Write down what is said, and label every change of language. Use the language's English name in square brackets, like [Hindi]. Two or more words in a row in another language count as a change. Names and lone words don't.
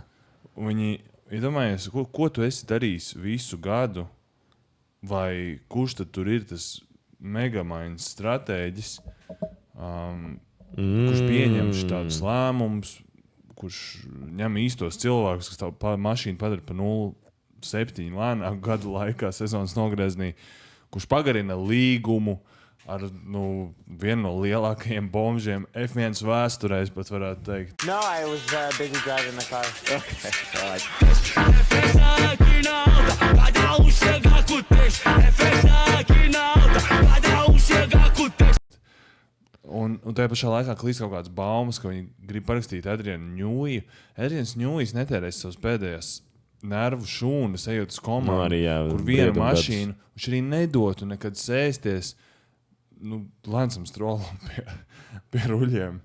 [Latvian] Viņi iedomājies, ko tu esi darījis visu gadu, vai kurš tad tur ir tas megamaiņas stratēģis, kurš pieņem tādus lēmumus, kurš ņem īstos cilvēkus, kas tā mašīnu padara pa 0,7 lēnāk gadu laikā sezonas nogrieznī, kurš pagarina līgumu ar vienu no lielākajiem bombžiem F1 vēsturē, es pat varētu teikt. [English] No, I was busy driving the car. [Latvian] Un tajā pašā laikā klīst kaut kādas baumas, ka viņi grib parakstīt Adrianu Ņūju. Adrians Ņūjs netērēs savas pēdējās nervu šūnas, ejot uz komandu, kur viena mašīna, viņš arī nedotu nekad sēsties Lancam Strollam pie ruļiem.